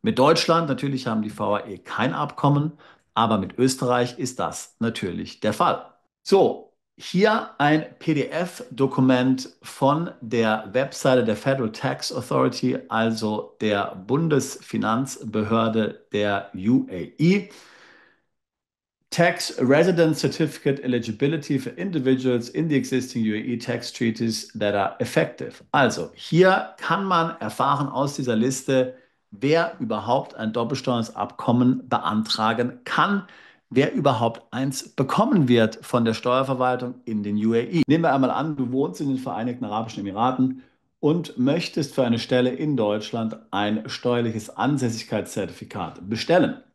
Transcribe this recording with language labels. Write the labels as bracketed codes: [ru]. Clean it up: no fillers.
[de] Mit Deutschland natürlich haben die VAE kein Abkommen, aber mit Österreich ist das natürlich der Fall. So, hier ein PDF-Dokument von der Webseite der Federal Tax Authority, also der Bundesfinanzbehörde der UAE. [en] Tax Resident Certificate Eligibility for Individuals in the existing UAE tax treaties that are effective. [de] Also hier kann man erfahren aus dieser Liste, wer überhaupt ein Doppelsteuerungsabkommen beantragen kann, wer überhaupt eins bekommen wird von der Steuerverwaltung in den UAE. Nehmen wir einmal an, du wohnst in den Vereinigten Arabischen Emiraten und möchtest für eine Stelle in Deutschland ein steuerliches Ansässigkeitszertifikat bestellen.